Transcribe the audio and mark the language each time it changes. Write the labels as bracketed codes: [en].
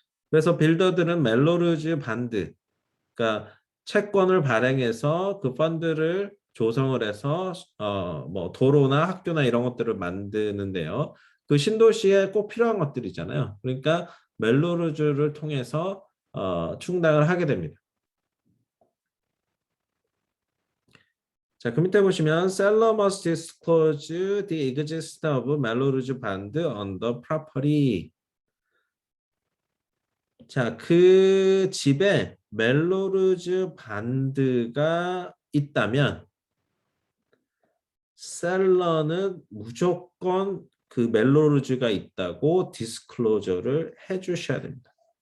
[ko] 그래서 빌더들은 멜로르즈 반드, 그러니까 채권을 발행해서 그 펀드를 조성을 해서 도로나 학교나 이런 것들을 만드는데요. 그 신도시에 꼭 필요한 것들이잖아요. 그러니까 멜로르즈를 통해서 충당을 하게 됩니다. 자, 그 밑에 보시면 [en] seller must disclose the existence of 멜로르즈 band on the property. [ko] 자, 그 집에 멜로르즈 반드가 있다면 셀러는 무조건 그 멜로르즈가 있다고 디스클로저를 해주셔야 됩니다.